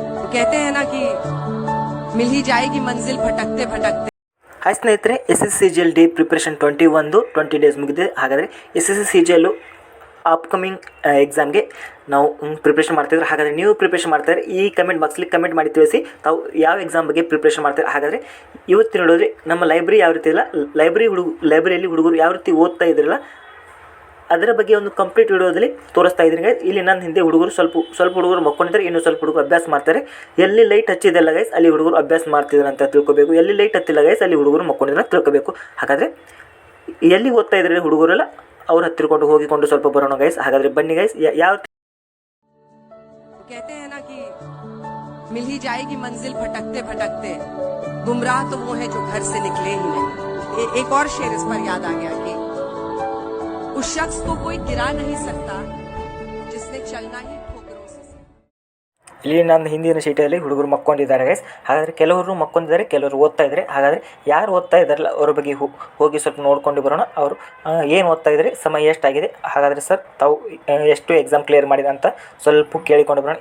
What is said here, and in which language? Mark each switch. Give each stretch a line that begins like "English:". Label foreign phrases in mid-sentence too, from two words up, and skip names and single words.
Hindi: कहते हैं ना कि मिल ही जाएगी मंजिल भटकते भटकते।
Kannada: ಹಾಯ್ ಸ್ನೇಹಿತರೆ, SSCGL ಡಿ
English: preparation 20 days
Kannada: ಮುಗಿದಿದೆ. ಹಾಗಾದರೆ SSCGL
English: upcoming examಗೆ
Kannada: ನಾವು ಪ್ರಿಪ್ರೇಷನ್ ಮಾಡ್ತಿದ್ರೆ, ಹಾಗಾದರೆ ನೀವು ಪ್ರಿಪ್ರೇಷನ್ ಮಾಡ್ತಾರೆ ಈ
English: comment boxಲ್ಲಿ
Kannada: ಕಮೆಂಟ್ ಮಾಡಿ ತಿಳಿಸಿ ತಾವು ಯಾವ ಎಕ್ಸಾಮ್ ಬಗ್ಗೆ ಪ್ರಿಪ್ರೇಷನ್ ಮಾಡ್ತಾರೆ. ಹಾಗಾದರೆ ಇವತ್ತು ನೋಡಿದ್ರೆ ನಮ್ಮ ಲೈಬ್ರರಿ ಯಾವ ರೀತಿ ಇಲ್ಲ, ಲೈಬ್ರರಿಯಲ್ಲಿ ಹುಡುಗರು ಯಾವ ರೀತಿ ಓದ್ತಾ ಇದ್ರಲ್ಲ ಅದರ ಬಗ್ಗೆ ಒಂದು
English: complete videoದಲ್ಲಿ
Kannada: ತೋರಿಸ್ತಾ ಇದ್ದೀನಿ ಗೈಸ್. ಇಲ್ಲಿ ನನ್ನ ಹಿಂದೆ ಹುಡುಗರು ಸ್ವಲ್ಪ ಹುಡುಗರು ಮಕ್ಕೊಂಡಿದ್ದಾರೆ, ಇನ್ನೂ ಸ್ವಲ್ಪ ಹುಡುಗರು ಅಭ್ಯಾಸ ಮಾಡ್ತಾರೆ. ಎಲ್ಲಿ ಲೈಟ್ ಹಚ್ಚಿದೆಲ್ಲ ಗೈಸ್ ಅಲ್ಲಿ ಹುಡುಗರು ಅಭ್ಯಾಸ ಮಾಡ್ತಿದ್ದಾರೆ ಅಂತ ತಿಳ್ಕೊಬೇಕು, ಎಲ್ಲಿ ಲೈಟ್ ಹತ್ತಿಲ್ಲ ಗೈಸ್ ಅಲ್ಲಿ ಹುಡುಗರು ಮಕ್ಕೊಂಡಿದ್ದಾರೆ ಅಂತ ತಿಳ್ಕೊಬೇಕು. ಹಾಗಾದರೆ ಎಲ್ಲಿ ಓದ್ತಾ ಇದ್ದಾರೆ ಹುಡುಗರೆಲ್ಲ ಅವ್ರು ಹತ್ತಿರಕೊಂಡು ಹೋಗಿಕೊಂಡು ಸ್ವಲ್ಪ ಬರೋಣ ಗೈಸ್. ಹಾಗಾದರೆ ಬನ್ನಿ ಗೈಸ್. ಯಾವ
Hindi: कहते हैं ना कि मिल ही जाएगी मंजिल भटकते भटकते, गुमराह तो वो है जो घर से निकले ही नहीं। एक और शेर इस पर याद आ गया कि उस शख्स को कोई गिरा नहीं सकता जिसने चलना ही ठोकरों से।
Kannada: ಇಲ್ಲಿ ನನ್ನ ಹಿಂದಿನ ಸೀಟಲ್ಲಿ ಹುಡುಗರು ಮಕ್ಕೊಂಡಿದ್ದಾರೆ ಗೈಸ್. ಹಾಗಾದರೆ ಕೆಲವರು ಮಕ್ಕೊಂಡಿದ್ದಾರೆ, ಕೆಲವರು ಓದ್ತಾ ಇದ್ದಾರೆ. ಹಾಗಾದರೆ ಯಾರು ಓದ್ತಾ ಇದ್ದಾರಲ್ಲ ಅವ್ರ ಬಗ್ಗೆ ಹೋಗಿ ಸ್ವಲ್ಪ ನೋಡ್ಕೊಂಡು ಬರೋಣ. ಅವರು ಏನು ಓದ್ತಾ ಇದ್ದಾರೆ, ಸಮಯ ಎಷ್ಟಾಗಿದೆ, ಹಾಗಾದರೆ ಸರ್ ತಾವು ಎಷ್ಟು
English: exam clear
Kannada: ಮಾಡಿದೆ ಅಂತ ಸ್ವಲ್ಪ ಕೇಳಿಕೊಂಡು ಬರೋಣ.